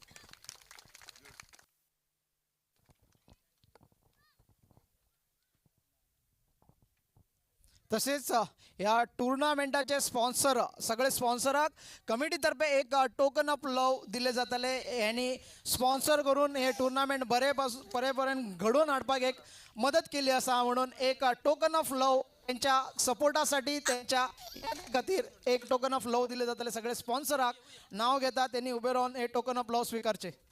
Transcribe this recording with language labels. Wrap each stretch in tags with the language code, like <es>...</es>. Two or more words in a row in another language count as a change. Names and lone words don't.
<kok>तसेच या टुर्नामेंटाचे स्पॉन्सर सगळे स्पॉन्सराक कमिटीतर्फे एक</kok> <en>token of love</en> <kok>दिले जातले. यांनी स्पॉन्सर करून हे टुर्नामेंट बरेपर्यंत घडवून हाडपाक एक मदत केली असा म्हणून एक</kok> <en>token of love</en> <kok>त्यांच्या सपोर्टासाठी त्यांच्या खातीर एक</kok> <en>token of love</en> <kok>दिले जातले. सगळे स्पॉन्सराक नाव घेतात त्यांनी उभे राहून हे</kok> <en>token of love</en> <kok>स्वीकारचे.</kok>